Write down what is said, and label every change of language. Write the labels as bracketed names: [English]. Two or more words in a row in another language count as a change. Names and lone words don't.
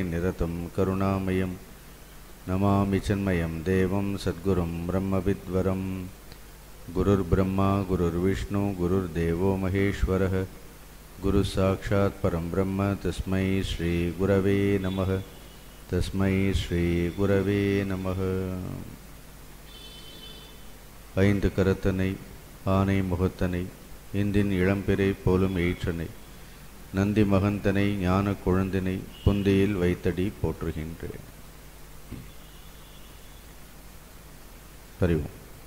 [Sanskrit] निरतं करुणामयं नमामि चिन्मयं देवं सद्गुरुं ब्रह्मविद्वरं गुरुर्ब्रह्मा गुरुर्विष्णु गुरुर्देवो महेश्वरः गुरुसाक्षात् परं ब्रह्म तस्मै श्रीगुरवे नमः तस्मै श्री गुरवे நமः. [Tamil] ஐந்து கரத்தனை ஆனை முகத்தனை இந்தின் இளம்பிறை போலும் ஈற்றனை நந்தி மகந்தனை ஞான கொழுந்தினை புந்தியில் வைத்தடி போற்றுகின்றேன். பரிவோம்.